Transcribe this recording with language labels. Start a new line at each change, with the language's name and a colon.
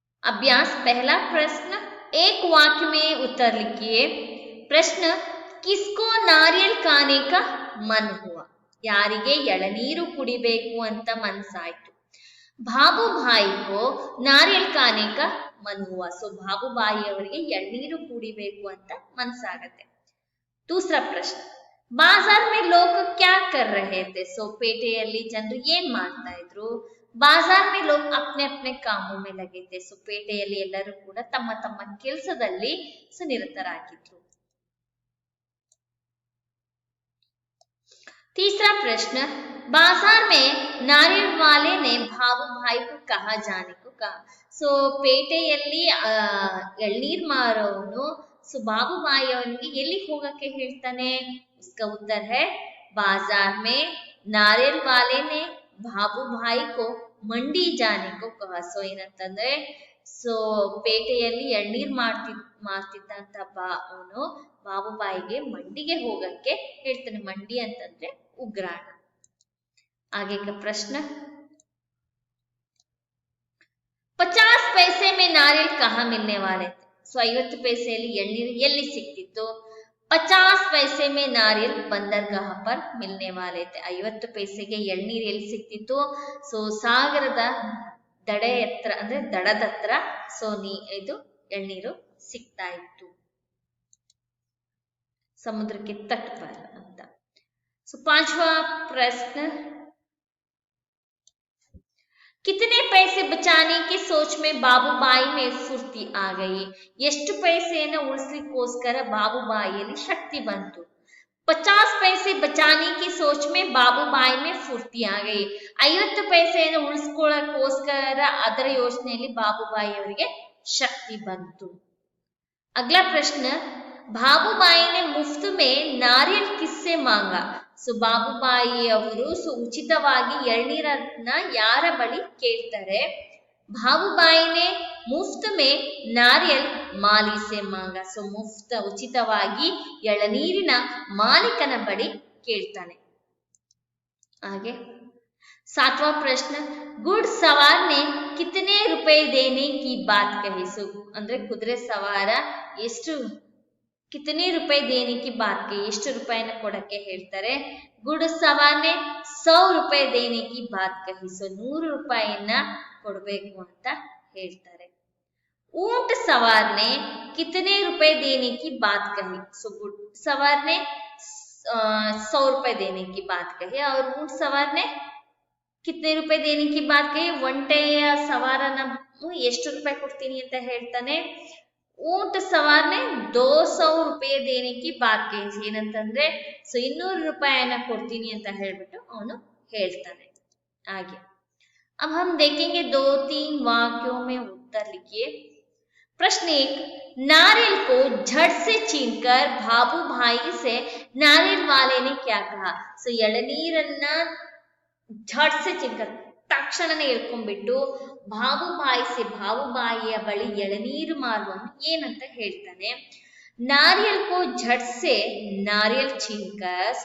Hindi: अभ्यास पहला प्रश्न, एक वाक्य में उत्तर लिखिए। प्रश्न, किसको नारियल खाने का मन हुआ?
Kannada: ಯಾರಿಗೆ ಎಳನೀರು ಕುಡಿಬೇಕು ಅಂತ ಮನಸಾಯ್ತು?
Hindi: ಬಾಬು ಭಾಯಿ को नारियल खाने का मन हुआ।
Kannada: सो ಬಾಬು ಭಾಯಿ ಅವರಿಗೆ ಎಳನೀರು ಕುಡಿಬೇಕು ಅಂತ ಮನಸಾಗತ್ತೆ।
Hindi: दूसरा प्रश्न, बाजार में लोग क्या कर रहे थे?
Kannada: सो ಪೇಟೆಯಲ್ಲಿ ಜನರು ಏನ್ ಮಾಡ್ತಾ ಇದ್ರು?
Hindi: बाजार में लोग अपने अपने कामों में लगे थे।
Kannada: सो ಪೇಟೆಯಲ್ಲಿ ಎಲ್ಲರೂ ಕೂಡ ತಮ್ಮ ತಮ್ಮ ಕೆಲಸದಲ್ಲಿ ಸುನಿರತರಾಗಿದ್ರು।
Hindi: तीसरा प्रश्न, बाजार में नारियल वाले ने बाबू भाई को कहा जाने को कहा.
Kannada: ಸೊ ಪೇಟೆಯಲ್ಲಿ ಎಳ್ನೀರ್ ಮಾರೋನು ಬಾಬು ಬಾಯಿ ಅವನಿಗೆ ಎಲ್ಲಿ ಹೋಗಕ್ಕೆ ಹೇಳ್ತಾನೆ?
Hindi: उसका उत्तर है बाजार में नारियल वाले ने बाबू भाई को ಮಂಡಿ जाने को कहा.
Kannada: ಸೊ ಏನಂತಂದ್ರೆ ಪೇಟೆಯಲ್ಲಿ ಎಳ್ನೀರ್ ಮಾರ್ತಿದ್ದಂತ ಅವನು ಬಾಬುಬಾಯಿಗೆ ಮಂಡಿಗೆ ಹೋಗಕ್ಕೆ ಹೇಳ್ತಾನೆ. ಮಂಡಿ ಅಂತಂದ್ರೆ ಉಗ್ರಾಣ.
Hindi: आगे का प्रश्न, 50 पैसे में नारियल कहाँ मिलने वाले थे?
Kannada: 50 पैसेಯಲ್ಲಿ ಎಳ್ನೀರು ಎಲ್ಲಿ ಸಿಕ್ತಿತ್ತು?
Hindi: 50 पैसे में नारियल बंदरगाह पर मिलने वाले थे.
Kannada: 50 पैसेಗೆ ಎಳ್ನೀರು ಎಲ್ಲಿ ಸಿಕ್ತಿತ್ತು? ಸಾಗರದ ದಡೆ ಹತ್ರ ಅಂದ್ರೆ ದಡದ ಹತ್ರ ಇದು ಎಳ್ನೀರು ಸಿಗ್ತಾ ಇತ್ತು, ಸಮುದ್ರಕ್ಕೆ ತಟ್ पर ಅಂತ.
Hindi: पांचवा प्रश्न, कितने पैसे बचाने की सोच में बाबूबाई में फुर्ती आ गई?
Kannada: ಎಷ್ಟು ಪೈಸೆಯನ್ನು ಉಳಿಸಲಿಕ್ಕೋಸ್ಕರ ಬಾಬುಬಾಯಿಯಲ್ಲಿ ಶಕ್ತಿ ಬಂತು?
Hindi: 50 पैसे बचाने की सोच में बाबूबाई में फुर्ती आ गई.
Kannada: 50 पैसेಯನ್ನು ಉಳಿಸ್ಕೊಳ್ಳೋಕ್ಕೋಸ್ಕರ ಅದರ ಯೋಚನೆಯಲ್ಲಿ ಬಾಬುಬಾಯಿ ಅವರಿಗೆ ಶಕ್ತಿ ಬಂತು.
Hindi: अगला प्रश्न, ಬಾಬುಬಾಯಿ ने मुफ्त में नारियल किससे मांगा?
Kannada: ಬಾಬುಬಾಯಿ ಅವರು ಉಚಿತವಾಗಿ ಎಳ್ನೀರನ್ನ ಯಾರ ಬಳಿ ಕೇಳ್ತಾರೆ?
Hindi: ಬಾಬುಬಾಯಿನೇ ಮುಫ್ತ್ ಮೇ ನಾರಿಯಲ್ ಮಾಲಿ ಸೆ ಮಾಂಗ.
Kannada: ಮುಫ್ತ್ ಉಚಿತವಾಗಿ ಎಳನೀರಿನ ಮಾಲೀಕನ ಬಳಿ ಕೇಳ್ತಾನೆ.
Hindi: ಹಾಗೆ 7वां प्रश्न, गुड़ सवार ने कितने रुपए देने की बात कही?
Kannada: ಅಂದ್ರೆ ಕುದುರೆ ಸವಾರ ಎಷ್ಟು
Hindi: कितने रुपए देने की बात कही?
Kannada: ಎಷ್ಟು ರೂಪಾಯಿನ ಕೊಡಕ್ಕೆ ಹೇಳ್ತಾರೆ?
Hindi: गुड़ सवार ने 100 रुपए देने की बात कही.
Kannada: 100 ರೂಪಾಯಿಯನ್ನ ಕೊಡಬೇಕು ಅಂತ ಹೇಳ್ತಾರೆ.
Hindi: ऊंट सवार ने कितने रुपए देने की बात कही? गुड़ सवार ने 100 रुपए देने की बात कही और ऊंट सवार ने कितने रुपए देने की बात कही?
Kannada: ಒಂಟೆಯ ಸವಾರನ ಎಷ್ಟು ರೂಪಾಯಿ ಕೊಡ್ತೀನಿ ಅಂತ ಹೇಳ್ತಾನೆ?
Hindi: ऊंट सवार ने 200 रुपये देने की बात कही.
Kannada: ಏನಂತಂದ್ರೆ 200 ರೂಪಾಯಿಯನ್ನ ಕೊಡ್ತೀನಿ ಅಂತ ಹೇಳ್ಬಿಟ್ಟು ಅವನು ಹೇಳ್ತಾನೆ.
Hindi: ಹಾಗೆ अब हम देखेंगे 2-3 वाक्यों में उत्तर लिखिए. प्रश्न 1, नारियल को झट से छीनकर बाबू भाई से नारियल वाले ने क्या कहा?
Kannada: ಎಳನೀರನ್ನ
Hindi: झट से छीनकर
Kannada: ತಕ್ಷಣನೇ ಎಳ್ಕೊಂಡ್ಬಿಟ್ಟು ಬಾಬುಬಾಯಿಯ ಬಳಿ ಎಳನೀರು ಮಾರುವನು ಏನಂತ ಹೇಳ್ತಾನೆ?
Hindi: ನಾರಿಯಲ್ ಕೋ ಝಟ್ ಸೆ ನಾರಿಯಲ್ ಛೀನ್ಕರ್.